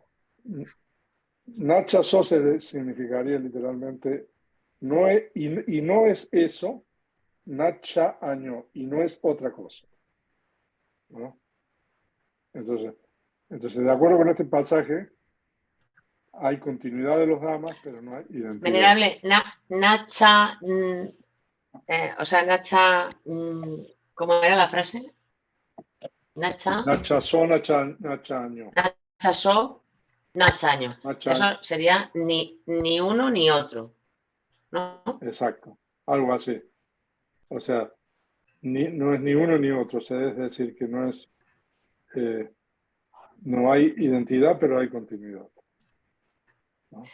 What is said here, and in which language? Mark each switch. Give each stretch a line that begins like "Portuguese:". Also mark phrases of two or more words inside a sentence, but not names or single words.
Pali: Na chaso
Spanish: significaría literalmente, no es, y no es eso,
Pali: nacha año,
Spanish: y no es otra cosa, ¿no? Entonces, de acuerdo con este pasaje, hay continuidad de los Dhammas, pero no hay identidad. Venerable, Nacha, o sea, Nacha, ¿cómo era la frase? Nacha,
Pali: Nachaso, nachaño. Nachaso, Nachaño. Nacha-
Spanish: Eso sería ni uno ni otro, ¿no? Exacto, algo así. O sea, no es ni uno ni otro, o sea, es decir, que no es, no hay identidad, pero hay continuidad. ¿No?